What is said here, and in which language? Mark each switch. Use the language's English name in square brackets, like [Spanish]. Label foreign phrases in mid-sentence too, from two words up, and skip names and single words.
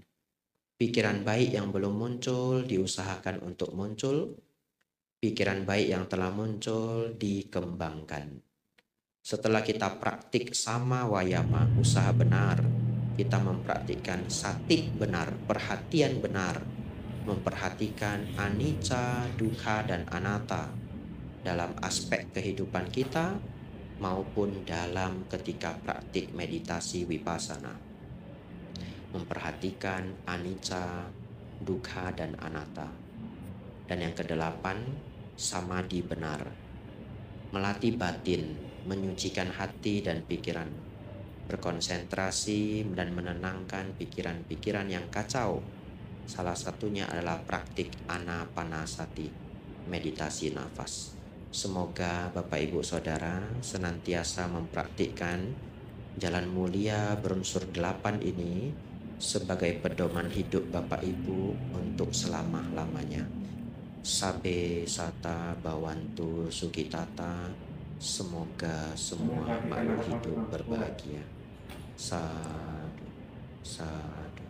[Indonesian] Pikiran baik yang belum muncul diusahakan untuk muncul. Pikiran baik yang telah muncul dikembangkan. Setelah kita praktik [Pali] sama wayama, [Indonesian] usaha benar, kita mempraktikkan sati benar, perhatian benar, memperhatikan [Pali] anicca, dukkha, [Indonesian] dan anatta dalam aspek kehidupan kita maupun dalam ketika praktik meditasi vipassana. Memperhatikan [Pali] anicca, dukkha, [Indonesian] dan anatta. Dan yang kedelapan, samadhi benar, melatih batin, menyucikan hati dan pikiran, berkonsentrasi dan menenangkan pikiran-pikiran yang kacau. Salah satunya adalah praktik anapanasati, meditasi nafas. Semoga Bapak Ibu Saudara senantiasa mempraktikkan jalan mulia berunsur 8 ini sebagai pedoman hidup Bapak Ibu untuk selama-lamanya. [Pali] Sabe sata bawantu sukitata. [Indonesian] Semoga semua makhluk hidup berbahagia. [Pali] Sadhu, sadhu.